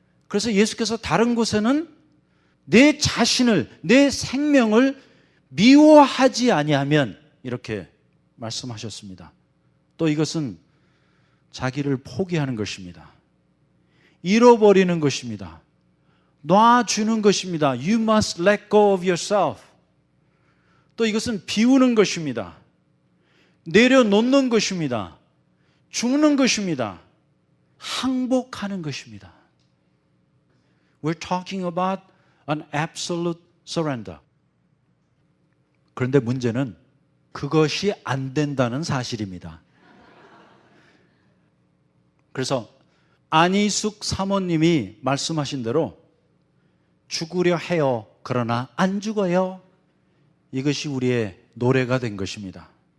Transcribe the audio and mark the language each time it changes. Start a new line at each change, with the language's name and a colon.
Korean: 그래서 예수께서 다른 곳에는 내 자신을 내 생명을 미워하지 아니하면 이렇게 말씀하셨습니다. 또 이것은 자기를 포기하는 것입니다. 잃어버리는 것입니다. 놔주는 것입니다.
English: You must let go of yourself.
Korean: 또 이것은 비우는 것입니다. 내려놓는 것입니다. 죽는 것입니다. 항복하는 것입니다.
English: We're talking about an absolute surrender.
Korean: 그런데 문제는 그것이 안 된다는 사실입니다. 그래서 안희숙 사모님이 말씀하신 대로 죽으려 해요. 그러나 안 죽어요. 이것이 우리의 노래가 된 것입니다.